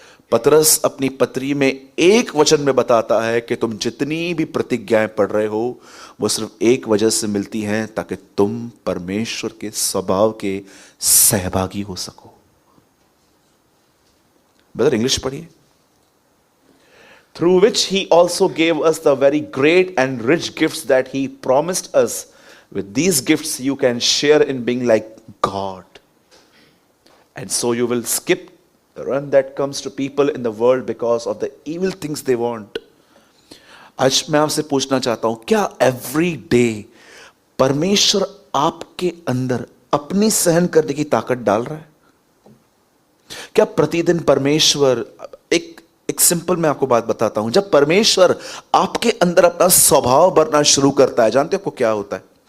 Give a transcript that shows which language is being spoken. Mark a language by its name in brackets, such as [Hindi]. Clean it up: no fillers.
[Hindi] पतरस अपनी पत्री में एक वचन में बताता है कि तुम जितनी भी प्रतिज्ञाएं पढ़ रहे हो वो सिर्फ एक वजह से मिलती हैं, ताकि तुम परमेश्वर के स्वभाव के सहभागी हो सको। ब्रदर इंग्लिश पढ़िए। [English] Through which he also gave us the very great and rich gifts that he promised us. With these gifts you can share in being like God. And so you will skip the run that comes to people in the world because of the evil things they want. [Hindi] आज मैं आपसे पूछना चाहता हूं, क्या every day परमेश्वर आपके अंदर अपनी सहन करने की ताकत डाल रहा है? क्या प्रतिदिन परमेश्वर, एक सिंपल मैं आपको बात बताता हूं, जब परमेश्वर आपके अंदर अपना स्वभाव भरना शुरू करता है, जानते हो आपको क्या होता है?